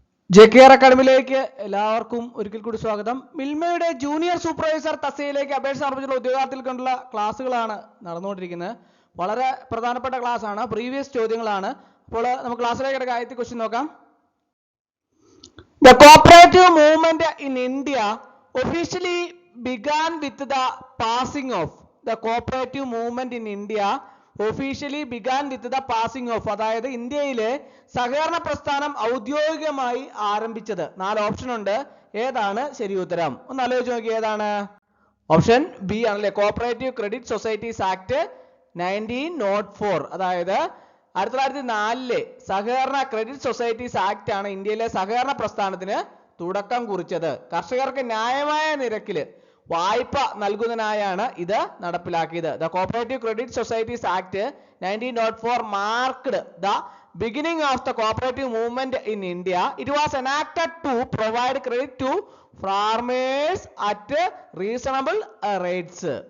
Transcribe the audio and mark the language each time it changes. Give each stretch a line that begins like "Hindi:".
Malayalam: JKR അക്കാഡമിയിലേക്ക് എല്ലാവർക്കും ഒരിക്കൽ കൂടി സ്വാഗതം. മിൽമയുടെ ജൂനിയർ സൂപ്പർവൈസർ തസ്തികയിലേക്ക് അപേക്ഷ സമർപ്പിച്ചുള്ള ഉദ്യോഗാർത്ഥികൾക്കുള്ള ക്ലാസ്സുകളാണ് നടന്നുകൊണ്ടിരിക്കുന്നത്. വളരെ പ്രധാനപ്പെട്ട ക്ലാസ് ആണ്, പ്രീവിയസ് ചോദ്യങ്ങളാണ്. അപ്പോൾ നമുക്ക് ക്ലാസ്സിലേക്ക് കിടക്കുക. ആദ്യത്തെ ക്വസ്റ്റ്യൻ നോക്കാം.
English: The cooperative movement in India officially began with the passing of. The cooperative movement in India officially began with the passing of.
Malayalam: അതായത് ഇന്ത്യയിലെ സഹകരണ പ്രസ്ഥാനം ഔദ്യോഗികമായി ആരംഭിച്ചത്. 4 ഓപ്ഷൻ ഉണ്ട്. ഏതാണ് ശരി ഉത്തരം? ഒന്ന് ആലോചിച്ച് നോക്കി. ഏതാണ്? ഓപ്ഷൻ ബി ആണല്ലേ. Cooperative credit societies act 1904. അതായത് 1904 സഹകരണ ക്രെഡിറ്റ് സൊസൈറ്റീസ് ആക്ട് ആണ് ഇന്ത്യയിലെ സഹകരണ പ്രസ്ഥാനത്തിന് തുടക്കം കുറിച്ചത്. കർഷകർക്ക് ന്യായമായ നിരക്കിൽ വായ്പ നൽകുന്നതിനായാണ് ഇത് നടപ്പിലാക്കിയത്.
English: The Cooperative Credit Societies Act 1904 marked the beginning of the cooperative movement in India. It was enacted to provide credit to farmers at reasonable rates.